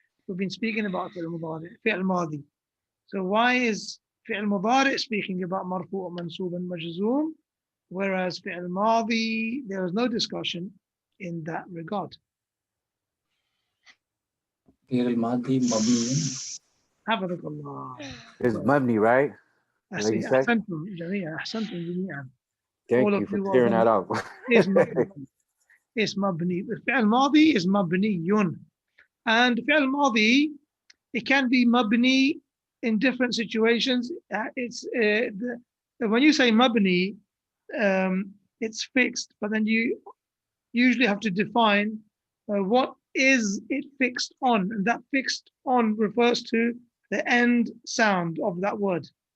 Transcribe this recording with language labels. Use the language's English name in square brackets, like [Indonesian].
[English] We've been speaking about fi'l mudari', fi'l madi. So why is fi'l mudari' speaking about marfu', mansub, and majzoom, whereas fi'l madi, there is no discussion in that regard? [Arabic] Al-Madi Mabni. حفظك الله. [English] It's mabni, right? Like you said? [Arabic] أحسنتم جميعا. أحسنتم جميعا. [English] Thank you for clearing that up. is mabni. Is mabni. [Arabic] فعل ماضي [English] is [Arabic] مبني. [English] And فعل ماضي, it can be mabni in different situations. It's when you say mabni, it's fixed, but then you usually have to define what is it fixed on, and that fixed on refers to the end sound of that word.